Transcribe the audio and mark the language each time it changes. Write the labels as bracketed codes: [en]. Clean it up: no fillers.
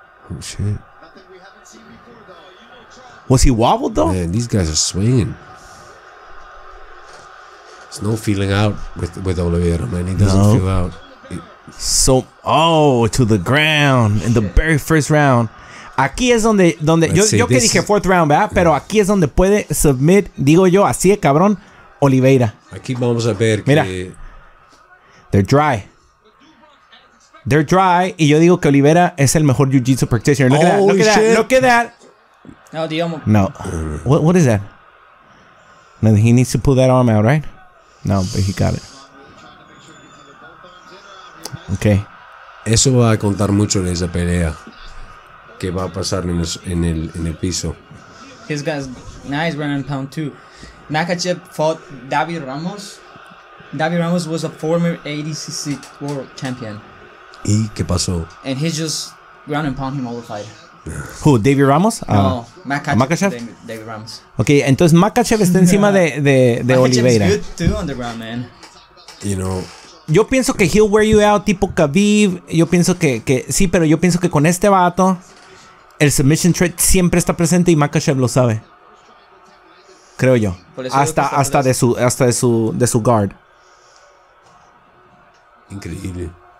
[en] Oh shit. Was he wobbled though? Man, these guys are swinging. There's no feeling out with Oliveira, man. He doesn't feel out. So, to the ground in the very first round. [es] Aquí es donde yo que dije [en] fourth round, [es] ¿verdad? Pero aquí es donde puede submit, digo yo, así de cabrón, Oliveira. Aquí vamos a ver Mira. que [en] They're dry. [es] Y yo digo que Oliveira es el mejor jiu-jitsu practitioner. [en] Look at that. [es] No, digamos. [en] No. What is that? No, he needs to pull that arm out, right? No, but he got it. Okay. [es] eso va a contar mucho de esa pelea que va a pasar en el piso. [en] His guy's nice ground and pound too. Makhachev fought David Ramos. David Ramos was a former ADCC world champion. [es] ¿Y qué pasó? [en] And he just ground and pound him all the fight. Who, David Ramos? No, Makhachev. David Ramos. [es] Okay, entonces Makhachev está encima de Oliveira. [en] Good too on the ground, man. You know, [es] Yo pienso que [en] he'll wear you out [es] tipo Khabib. Yo pienso que sí, pero yo pienso que con este vato el submission threat siempre está presente y Makhachev lo sabe. Creo yo. Hasta de su guard. increíble.